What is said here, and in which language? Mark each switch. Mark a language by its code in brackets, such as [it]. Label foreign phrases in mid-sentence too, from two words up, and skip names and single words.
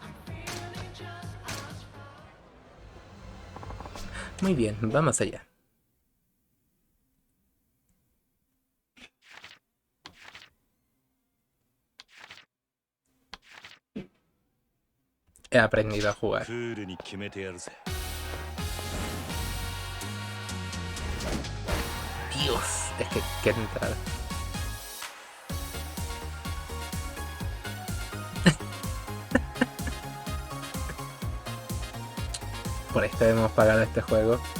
[es] Muy bien, vamos allá. He aprendido a jugar. [ja] クールに決めてやるぜ。 [es] Dios, es que qué entrada. Por esto hemos pagado este juego.